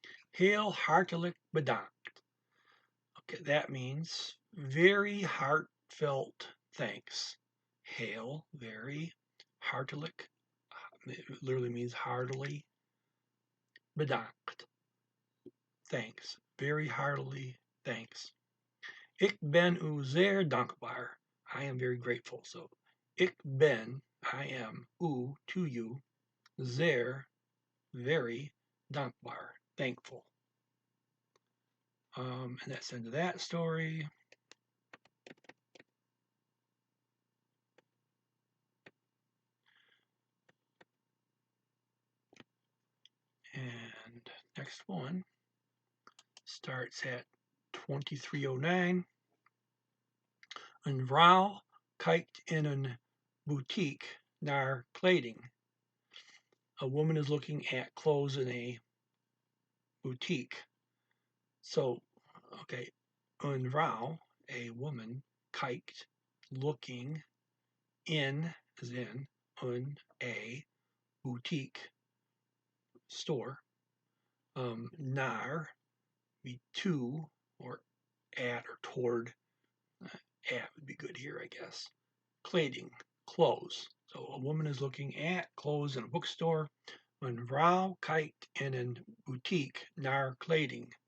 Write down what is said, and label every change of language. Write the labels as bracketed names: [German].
[Dutch] Heel hartelijk bedankt. [English] Okay, that means very heartfelt thanks. Heel, very, hartelijk, it literally means heartily. Bedankt, thanks, very heartily thanks. [Dutch] Ik ben u zeer dankbaar. [English] I am very grateful. So, [Dutch] ik ben, [English] I am, u, to you, zeer, very, dankbaar, thankful. And that's the end of that story. next one starts at 2309. [Dutch] Een vrouw kijkt in een boutique naar kleding. [English] A woman is looking at clothes in a boutique. So, okay, een vrouw, a woman, kijkt, looking, in, as in, a boutique, store, naar, be to, or at, or toward, at would be good here, I guess. Kleding, clothes. So a woman is looking at clothes in a bookstore. [Dutch] Een vrouw kijkt in een boutique naar kleding.